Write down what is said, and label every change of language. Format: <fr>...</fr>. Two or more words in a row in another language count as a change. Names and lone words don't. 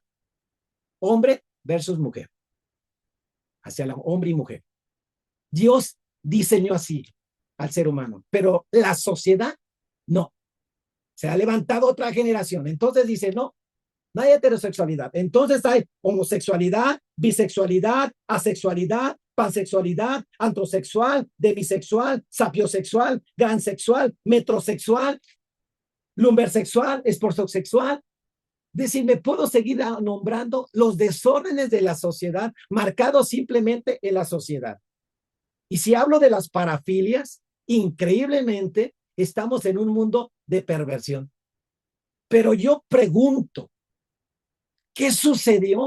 <es>Hombre versus mujer. Hacia la hombre y mujer. Dios diseñó así al ser humano, pero la sociedad no. Se ha levantado otra generación. Entonces dice, no, no hay heterosexualidad. Entonces hay homosexualidad, bisexualidad, asexualidad, pansexualidad, antrosexual, demisexual, sapiosexual, gransexual, metrosexual, lumbersexual, esportosexual. Decir, me puedo seguir nombrando los desórdenes de la sociedad marcados simplemente en la sociedad. Y si hablo de las parafilias, increíblemente estamos en un mundo de perversión. Pero yo pregunto, ¿qué sucedió?</es>